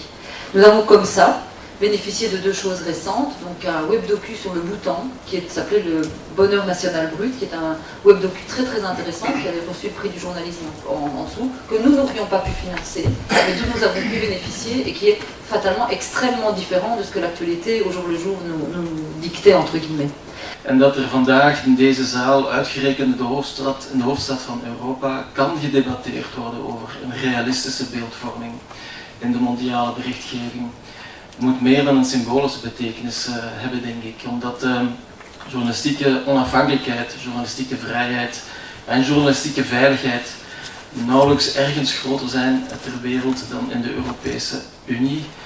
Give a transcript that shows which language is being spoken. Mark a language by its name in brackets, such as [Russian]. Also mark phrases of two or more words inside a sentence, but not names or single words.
[French] Nous avons comme ça bénéficié de 2 choses récentes, donc un web-docu sur le Bhoutan, qui s'appelait le Bonheur National Brut, qui est un web-docu très intéressant, qui avait reçu le prix du journalisme en dessous, que nous n'aurions pas pu financer, mais dont nous avons pu bénéficier, et qui est fatalement extrêmement différent de ce que l'actualité au jour le jour nous dictait, entre guillemets. [Dutch] En dat vandaag in deze zaal, uitgerekend in de hoofdstad van Europa, kan gedebatteerd worden over een realistische beeldvorming in de mondiale berichtgeving. Moet meer dan een symbolische betekenis hebben, denk ik, omdat journalistieke onafhankelijkheid, journalistieke vrijheid en journalistieke veiligheid nauwelijks ergens groter zijn ter wereld dan in de Europese Unie.